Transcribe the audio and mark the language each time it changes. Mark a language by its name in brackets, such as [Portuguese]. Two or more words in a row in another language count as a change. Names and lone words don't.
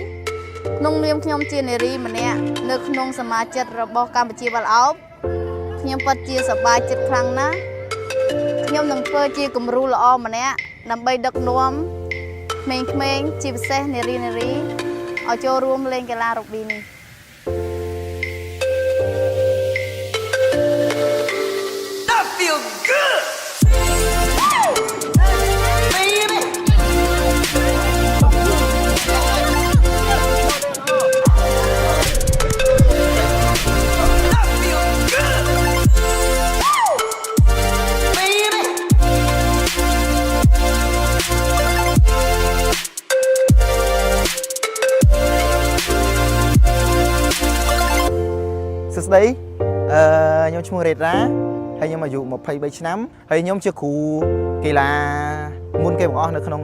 [Khmer] ក្នុងនាមខ្ញុំជានារីម្នាក់នៅក្នុងសមាជិករបស់កម្ពុជាបាល់ឱបខ្ញុំពិតជាសប្បាយចិត្តខ្លាំងណាស់ខ្ញុំនឹងធ្វើជាគំរូល្អម្នាក់ដើម្បីដឹកនាំក្មេងៗជាពិសេសនារីឲ្យចូលរួមលេងកីឡារ៉ូប៊ីនេះ [English] That feels good. Baby. That feels good. Baby. [Khmer] សួស្តីខ្ញុំឈ្មោះរ៉េរ៉ាហើយខ្ញុំអាយុ23ឆ្នាំហើយខ្ញុំជាគ្រូកីឡាមុនគេបង្អស់នៅក្នុង